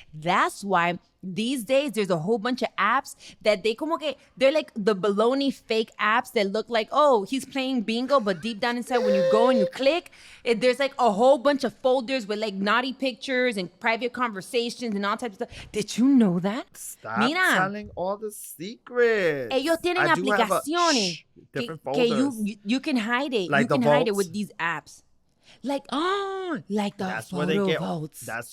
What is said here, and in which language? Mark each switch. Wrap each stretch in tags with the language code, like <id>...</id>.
<en>That's why these days, there's a whole bunch of apps that they're like the baloney fake apps that look like, oh, he's playing bingo, but deep down inside, when you go and you click, there's like a whole bunch of folders with like naughty pictures and private conversations and all types of stuff. Did you know that? Stop telling all the secrets.</en> <es>Ellos tienen aplicaciones que</es> <en>you can hide it. Like you can hide it with these apps. Like the photo votes.</en>